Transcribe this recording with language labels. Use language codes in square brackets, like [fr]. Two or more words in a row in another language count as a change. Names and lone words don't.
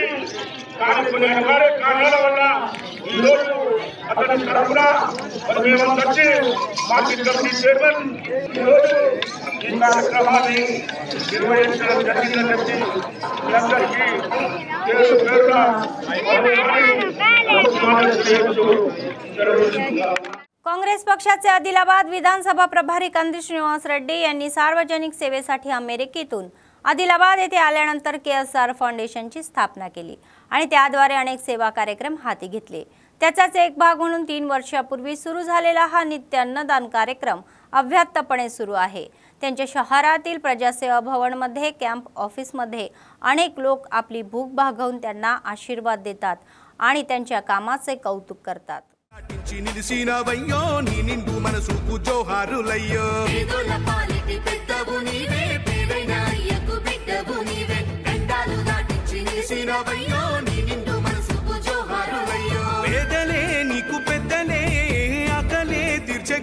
[te] కానీ కొన్ని అనివార్య కారణాల వల్ల ఈరోజు అతని తరఫున మేము వచ్చి మార్కెట్ కమిటీ చైర్మన్ ఈరోజు ఈ కార్యక్రమాన్ని నిర్వహించడం జరిగిందని చెప్పి మీ అందరికీ పేరుగా [mr] काँग्रेस पक्षाचे आदिलाबाद विधानसभा प्रभारी कंदी श्रीनिवास रेड्डी यांनी सार्वजनिक सेवेसाठी अमेरिकेतून आदिलाबाद येथे आल्यानंतर KSR फाउंडेशनची स्थापना केली आणि त्याद्वारे अनेक सेवा कार्यक्रम हाती घेतले. त्याचाच एक भाग म्हणून 3 वर्षापूर्वी सुरू झालेला हा नित्य अन्नदान कार्यक्रम अव्याहतपणे सुरू आहे. त्यांच्या शहरातील प्रजासेवा भवनमध्ये कॅम्प ऑफिसमध्ये अनेक लोक आपली भूक भागवून त्यांना आशीर्वाद देतात आणि त्यांच्या कामाचे कौतुक करतात. [te] నిలిసినవయ్యో నీ నిండు మనసుకు జోహారులయ్యో పేదల పాలిటి పెద్దవు నీవే పేదైన అయ్యకు బిడ్డవు నీవే కండాలు దాటించి నిలిసినవయ్యో నీ నిండు మనసుకు జోహారులయ్యో పేదలే నీకు పెద్దలే ఆకలే తీర్చే